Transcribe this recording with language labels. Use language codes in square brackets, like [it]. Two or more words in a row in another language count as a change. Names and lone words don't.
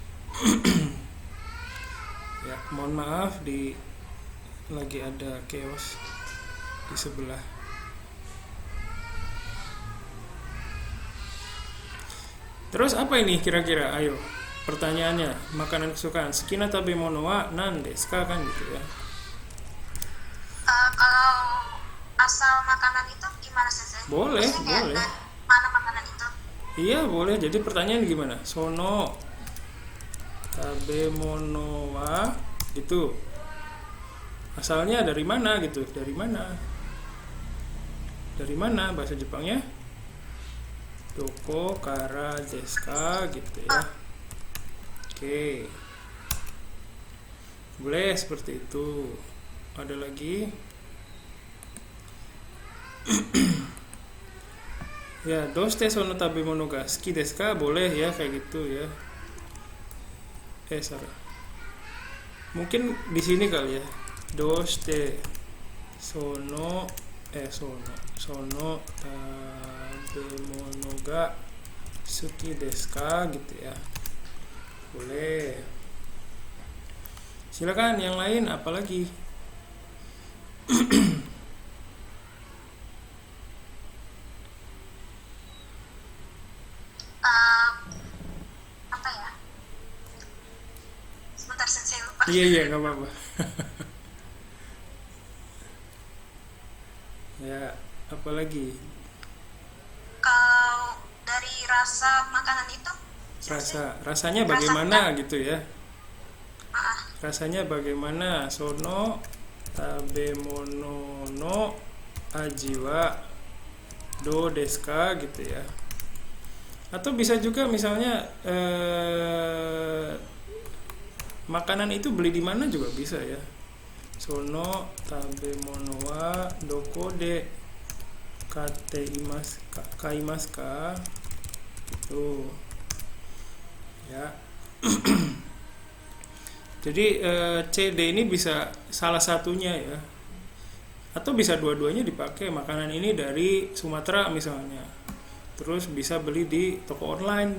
[id] Ya, mohon maaf lagi ada chaos di sebelah. Terus apa ini kira-kira? Ayo. Pertanyaannya, makanan kesukaan [ja] 好きな食べ物は何ですか [id] kan gitu ya. Kalau asal makanan itu gimana sih? Boleh. Mana makanan itu? Iya, boleh. Jadi pertanyaan gimana? [ja] その食べ物は [id] itu asalnya dari mana gitu? Dari mana bahasa Jepangnya? [ja] どこからですか [id] gitu ya. Oke. Boleh seperti itu. Ada lagi? Ya, [ja] どうしてその食べ物が好きですか? [id] Boleh ya kayak gitu ya. Salah. Mungkin di sini kali ya. [ja] どうしてその食べ物が好きですか [id] gitu ya. Boleh. Silakan yang lain apalagi? Apa ya? Sebentar sensei lupa. Iya nggak apa-apa. Ya, apalagi? Kalau dari rasa makanan itu? Rasanya bagaimana gitu ya? Ah, Rasanya bagaimana? [ja] その食べ物の味はどうですか [id] gitu ya. Atau bisa juga misalnya makanan itu beli di mana juga bisa ya. [ja] その食べ物はどこで買いますか [id] gitu ya. Jadi CD ini bisa salah satunya ya, atau bisa dua-duanya dipakai. Makanan ini dari Sumatera misalnya, terus bisa beli di toko online.